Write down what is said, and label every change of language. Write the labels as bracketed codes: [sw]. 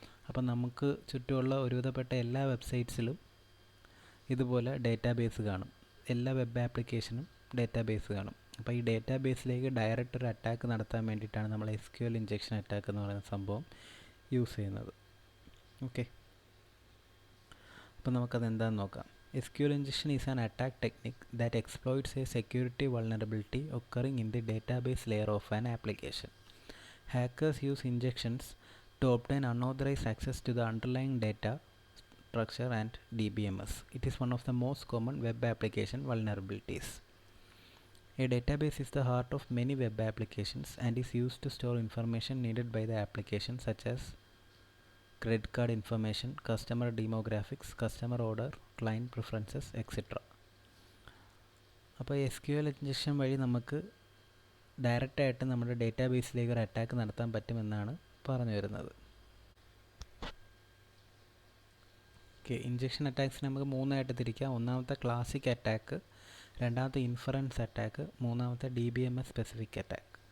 [ml] അപ്പം നമുക്ക് ചുറ്റുമുള്ള ഒരുവിധപ്പെട്ട എല്ലാ വെബ്സൈറ്റ്സിലും ഇതുപോലെ ഡേറ്റാബേസ് കാണും. എല്ലാ വെബ് ആപ്ലിക്കേഷനും ഡേറ്റാബേസ് കാണും. അപ്പോൾ ഈ ഡേറ്റാബേസിലേക്ക് ഡയറക്റ്റ് ഒരു അറ്റാക്ക് നടത്താൻ വേണ്ടിയിട്ടാണ് നമ്മൾ SQL ഇഞ്ചക്ഷൻ അറ്റാക്ക് എന്ന് പറയുന്ന സംഭവം യൂസ് ചെയ്യുന്നത്. ഓക്കെ, അപ്പോൾ നമുക്കത് എന്താണെന്ന് നോക്കാം. [en] SQL injection is an attack technique that exploits a security vulnerability occurring in the database layer of an application. Hackers use injections to obtain unauthorized access to the underlying data structure and DBMS. It is one of the most common web application vulnerabilities. A database is the heart of many web applications and is used to store information needed by the application, such as credit card information, customer demographics, customer order, client preferences, etc. [ml] അപ്പോൾ SQL injection വഴി നമുക്ക് ഡയറക്റ്റായിട്ട് നമ്മുടെ ഡേറ്റാബേസിലേക്ക് ഒരു attack നടത്താൻ പറ്റുമെന്നാണ് പറഞ്ഞു വരുന്നത്. ഓക്കെ, ഇഞ്ചക്ഷൻ അറ്റാക്സിനെ നമുക്ക് മൂന്നായിട്ട് തിരിക്കാം. ഒന്നാമത്തെ ക്ലാസിക് അറ്റാക്ക്, രണ്ടാമത്തെ ഇൻഫറൻസ് അറ്റാക്ക്, മൂന്നാമത്തെ DBMS സ്പെസിഫിക് അറ്റാക്ക്.